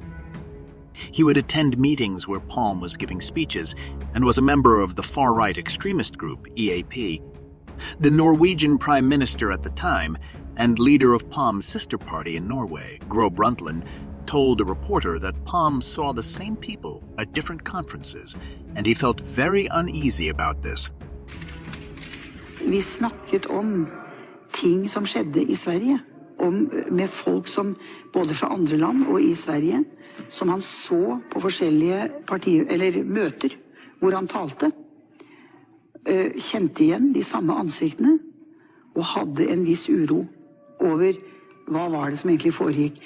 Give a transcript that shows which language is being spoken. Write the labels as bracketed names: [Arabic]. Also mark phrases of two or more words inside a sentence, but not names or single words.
[English] He would attend meetings where Palme was giving speeches and was a member of the far-right extremist group, EAP. The Norwegian Prime Minister at the time and leader of Palme's sister party in Norway, Gro Brundtland, told a reporter that Palme saw the same people at different conferences, and he felt very uneasy about this. [Norwegian] Vi snakket om ting som skjedde i Sverige, med folk som både fra andre land og i Sverige, som han så på forskjellige møter hvor han talte, kjente igjen de samme ansiktene og hadde en viss uro over vad var det som egentlig foregikk.